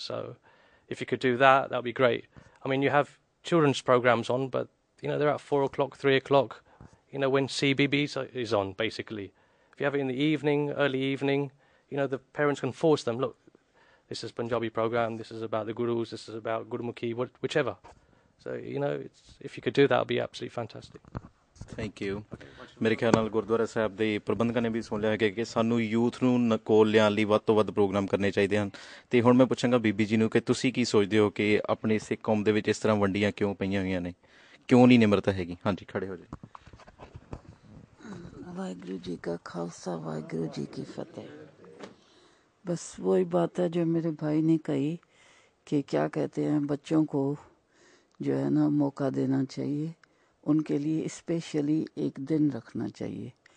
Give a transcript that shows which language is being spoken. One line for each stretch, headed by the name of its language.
English: So if you could do that, that would be great. I mean, you have children's programs on, but, they're at 4 o'clock, 3 o'clock, when CBB is on, basically. If you have it in the evening, early evening, the parents can force them, look, this is Punjabi program, this is about the Gurus, this is about Gurmukhi, whichever. So, if you could do that, it would be absolutely fantastic. Thank you
Punjabi: ਮੇਰੇ ਖਿਆਲ ਨਾਲ ਗੁਰਦੁਆਰਾ ਸਾਹਿਬ ਦੇ ਪ੍ਰਬੰਧਕਾਂ ਨੇ ਵੀ ਸੁਣ ਲਿਆ ਕਿ ਸਾਨੂੰ ਯੂਥ ਨੂੰ ਕੋਲ ਲਿਆਉਣ ਲਈ ਵੱਧ ਤੋਂ ਵੱਧ ਪ੍ਰੋਗਰਾਮ ਕਰਨੇ ਚਾਹੀਦੇ ਹਨ। ਤੇ ਹੁਣ ਮੈਂ ਪੁੱਛਾਂਗਾ ਬੀਬੀ ਜੀ ਨੂੰ ਕਿ ਤੁਸੀਂ ਕੀ ਸੋਚਦੇ ਹੋ ਕਿ ਆਪਣੇ ਸਿੱਖ ਕੌਮ ਦੇ ਵਿੱਚ ਇਸ ਤਰ੍ਹਾਂ ਵੰਡੀਆਂ ਕਿਉਂ ਪਈਆਂ ਹੋਈਆਂ ਨੇ, ਕਿਉਂ ਨਹੀਂ ਨਿਮਰਤਾ ਹੈਗੀ? ਹਾਂਜੀ, ਖੜੇ ਹੋ ਜਾਓ।
Hindi: वाहिगुरु जी का खालसा वाहिगुरु जी की फतेह। बस वही बात है जो मेरे भाई ने कही कि क्या कहते हैं, बच्चों को जो है ना मौका देना चाहिए, उनके लिए स्पेशली एक दिन रखना चाहिए।